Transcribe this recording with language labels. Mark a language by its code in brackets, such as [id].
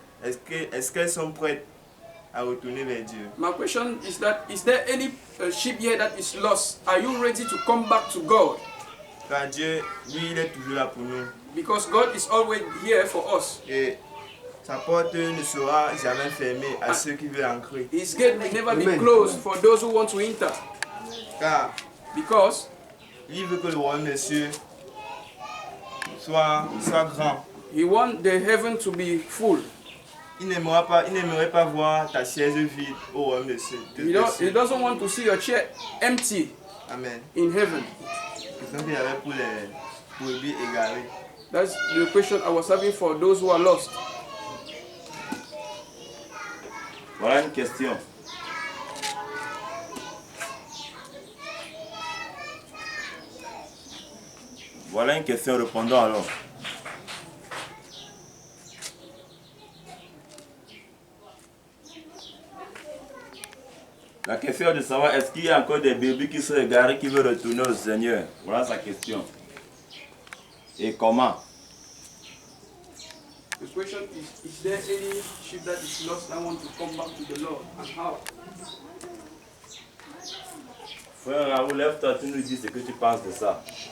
[fr] Est-ce qu'elles sont prêtes à retourner vers Dieu? [en] My question is that, is there any sheep here that is lost? Are you ready to come back to God? [fr] Car Dieu, lui, il est toujours là pour nous. [en] Because God is always here for us. [fr] Et sa porte ne sera jamais fermée à ceux qui veulent entrer. [en] His gate will never be Amen. closed for those who want to enter. [fr] Car [en] Because [fr] lui veut que le royaume des cieux soit grand. [en] He wants the heaven to be full. [fr] Il n'aimerait pas voir ta chaise vide au royaume des cieux. [en] He doesn't want to see your chair empty Amen. in heaven. [fr] La question qu'il y avait pour les brebis égarées. [en] That's the question I was having for those who are lost. [fr] Voilà une question. Voilà une question, répondons alors. La question est de savoir est-ce qu'il y a encore des bébés qui sont égarés qui veulent retourner au Seigneur. Voilà sa question. Et comment? [en] The question is there any sheep that is lost that want to come back to the Lord, and how? [fr] Frère Raoul, lève-toi, tu nous dis ce que tu penses de ça.